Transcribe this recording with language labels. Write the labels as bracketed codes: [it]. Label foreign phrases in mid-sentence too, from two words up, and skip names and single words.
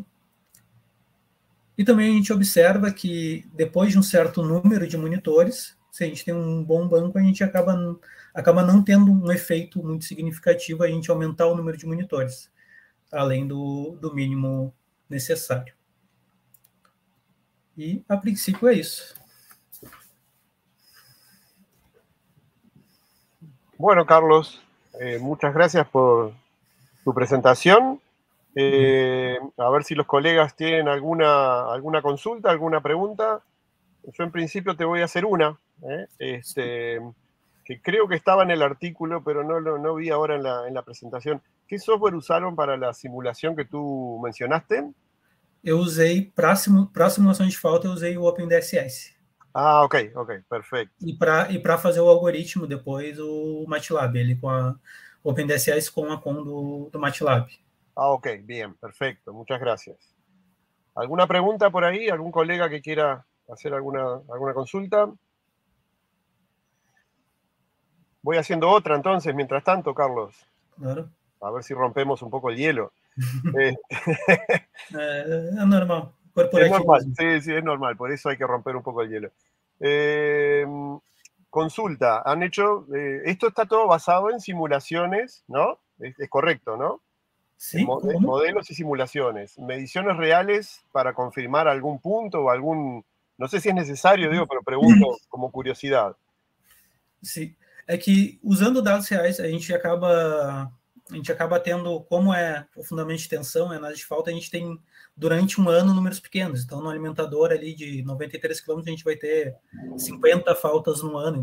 [pt] E também a gente observa que depois de um certo número de monitores, se a gente tem um bom banco, a gente acaba não tendo um efeito muito significativo a gente aumentar o número de monitores, além do mínimo necessário. [es] Y a princípio es eso. Bueno, Carlos, muchas gracias por tu presentación. A ver si los colegas tienen alguna consulta, alguna pregunta. Yo en principio te voy a hacer una, que creo que estaba en el artículo, pero no vi ahora en la presentación. ¿Qué software usaron para la simulación que tú mencionaste? [pt] Eu usei, para simulação de falta, eu usei o OpenDSS. [es] Ah, ok, perfecto. [pt] E para fazer o algoritmo, depois o MATLAB, ele com a OpenDSS com a COM do MATLAB. [es] Ah, ok, bien, perfecto, muchas gracias. ¿Alguna pregunta por ahí? ¿Algún colega que quiera hacer alguna consulta? Voy haciendo otra entonces, mientras tanto, Carlos. Claro. A ver si rompemos un poco el hielo. [pt] É normal. [es] Es normal, sí, es normal, por eso hay que romper un poco el hielo. consulta, han hecho, esto está todo basado en simulaciones, ¿no? Es correcto, ¿no? Sí, ¿cómo? Modelos y simulaciones, mediciones reales para confirmar algún punto o algún, no sé si es necesario, digo, pero pregunto como curiosidade. [pt] Sim, é que usando dados reais a gente acaba tendo, como é o fundamento de tensão, é análise de falta, a gente tem durante um ano números pequenos. Então, no alimentador ali de 93 km, a gente vai ter 50 faltas no ano.